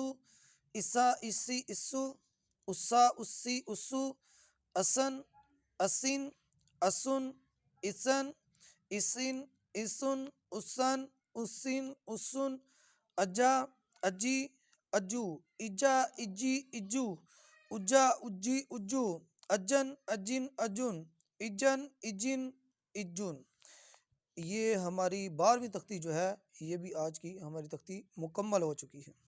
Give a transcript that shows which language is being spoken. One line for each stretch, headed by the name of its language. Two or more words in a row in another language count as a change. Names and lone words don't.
Urdu: اسا، اسی، اسو، اسا، اسی، اسو، اسن، اسن، اسن، اسن، اسن، اسن، اسن، اسن، اسن، اجا، اجی، اجو، اجا، اجی، اجو، اجا، اجی، اجو، اجن، اجن، اجن، اجن، اجن، اجن۔ یہ ہماری 12ویں تختی جو ہے یہ بھی آج کی ہماری تختی مکمل ہو چکی ہے۔